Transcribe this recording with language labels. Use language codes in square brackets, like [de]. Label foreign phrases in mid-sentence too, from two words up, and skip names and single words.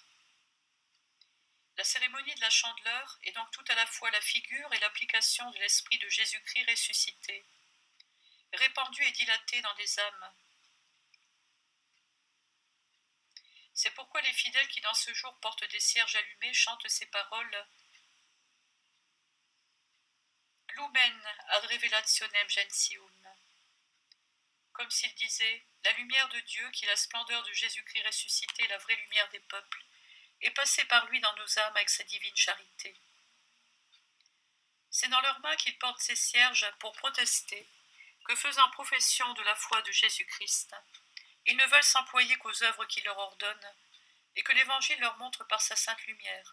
[fr] La cérémonie de la chandeleur est donc tout à la fois la figure et l'application de l'esprit de Jésus-Christ ressuscité, répandu et dilaté dans les âmes. C'est pourquoi les fidèles qui dans ce jour portent des cierges allumés chantent ces paroles « [la] Lumen ad revelationem gentium », [fr] comme s'ils disaient « La lumière de Dieu, qui est la splendeur de Jésus-Christ ressuscité, la vraie lumière des peuples, est passée par lui dans nos âmes avec sa divine charité. » C'est dans leurs mains qu'ils portent ces cierges pour protester que, faisant profession de la foi de Jésus-Christ, ils ne veulent s'employer qu'aux œuvres qu'il leur ordonne et que l'Évangile leur montre par sa sainte lumière.